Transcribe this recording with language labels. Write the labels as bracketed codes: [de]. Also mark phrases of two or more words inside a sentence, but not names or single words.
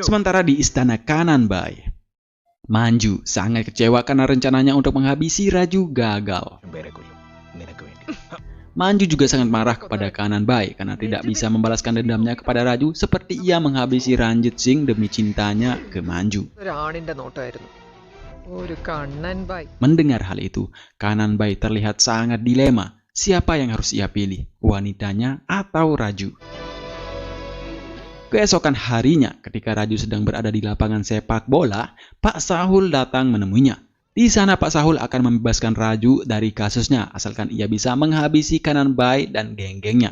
[id] Sementara di istana Kananbai, Manju sangat kecewa karena rencananya untuk menghabisi Raju gagal. Manju juga sangat marah kepada Kananbai karena tidak bisa membalaskan dendamnya kepada Raju seperti ia menghabisi Ranjit Singh demi cintanya ke Manju. [ml] ഒരാണിന്റെ നോട്ടമായിരുന്നു. ഒരു കണ്ണൻ ബായ്. [id] Mendengar hal itu, Kananbai terlihat sangat dilema. Siapa yang harus ia pilih, wanitanya atau Raju? Keesokan harinya, ketika Raju sedang berada di lapangan sepak bola, Pak Sahul datang menemuinya. Di sana Pak Sahul akan membebaskan Raju dari kasusnya, asalkan ia bisa menghabisi Kananbai dan geng-gengnya.